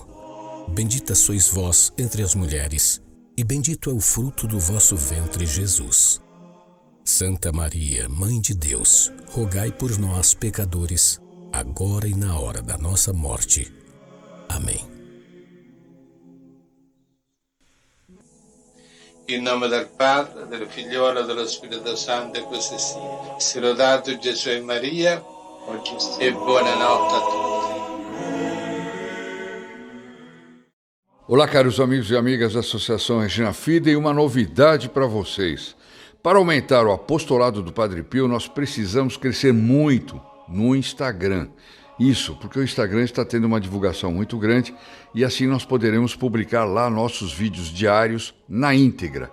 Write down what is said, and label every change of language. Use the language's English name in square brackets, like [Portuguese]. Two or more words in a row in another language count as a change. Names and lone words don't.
[Portuguese] Bendita sois vós entre as mulheres, e bendito é o fruto do vosso ventre, Jesus. Santa Maria, Mãe de Deus, rogai por nós, pecadores, agora e na hora da nossa morte. Amém. [Italian] In nome del Padre, del Figliolo e dello Spirito Santo, e così sia. Sia lodato Gesù e Maria, e buonanotte a tutti. [Portuguese] Olá, caros amigos e amigas da Associação Regina Fidei, uma novidade para vocês. Para aumentar o apostolado do Padre Pio, nós precisamos crescer muito no Instagram. Isso, porque o Instagram está tendo uma divulgação muito grande e assim nós poderemos publicar lá nossos vídeos diários na íntegra.